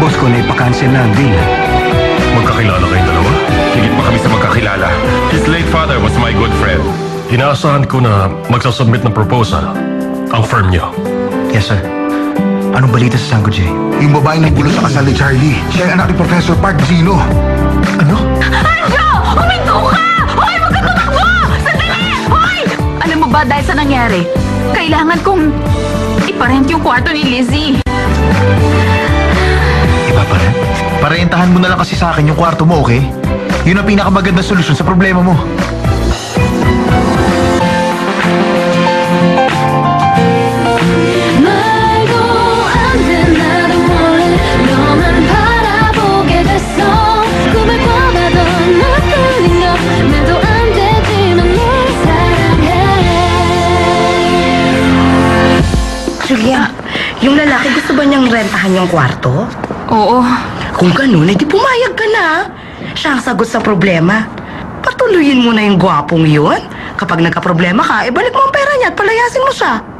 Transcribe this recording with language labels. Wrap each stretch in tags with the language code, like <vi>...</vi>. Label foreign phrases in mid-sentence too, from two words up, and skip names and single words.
<tl>ko na ipakancel na ang deal. Magkakilala kayong dalawa? Higit pa kami sa magkakilala.</tl> <en>His late father was my good friend.</en> <tl>Inaasahan ko na magsasubmit ng proposal ang firm niyo.</tl> <en>Yes, sir.</en> <tl>Anong balita sa Sango J? Yung babae ng gulo sa kasal ni Charlie. Siya ay anak ni Professor Park Zino. Ano? Anjo! Huminto ka! Hoy, huwag ka tumakbo! Sandali! Hoy! Alam mo ba dahil sa nangyari, kailangan kong iparent yung kwarto ni Lizzie. Iba pa rin? Parentahan mo na lang kasi sa akin yung kwarto mo, okay? Yun ang pinakamagandang solusyon sa problema mo.</tl> <ko>말도 안 돼 나도 몰래 너만 바라보게 됐어 꿈을 꿔봐도 너 끌린 거 말도 안 되지만 널 사랑해</ko> <tl>Julia, yung lalaki gusto ba niyang rentahan yung kwarto? Oo. Kung ganun, edi pumayag ka na. Siya ang sagot sa problema. Patuloyin mo na yung gwapong yun. Kapag nagka-problema ka, ibalik mo ang pera niya at palayasin mo siya.</tl>